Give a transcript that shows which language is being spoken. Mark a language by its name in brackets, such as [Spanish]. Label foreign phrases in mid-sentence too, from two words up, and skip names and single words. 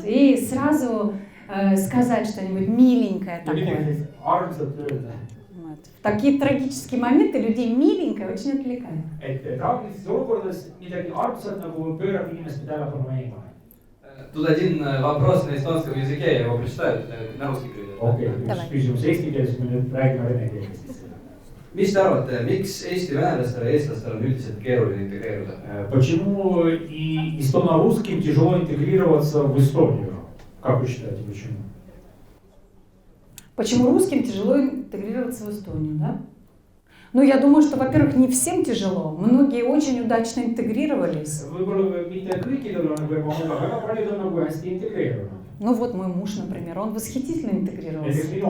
[Russian] И сразу сказать что-нибудь миленькое такое. Вот. В такие трагические моменты людей миленькое очень отвлекает. Тут один вопрос на эстонском языке, я его прочитаю, на русский переведу. [Estonian] Okei, üks küsimus eesti keeles, me nüüd räägime vene keeles. Mis te arvate, miks Eesti venelastele ja eestlastele on üldiselt keeruline integreeruda? [Russian] Почему и эстоно-русским тяжело интегрироваться в Эстонию? Как вы считаете, почему? Почему русским тяжело интегрироваться в Эстонию, да? Ну, я думаю, что, во-первых, не всем тяжело. Многие очень удачно интегрировались. Ну вот мой муж, например, он восхитительно интегрировался.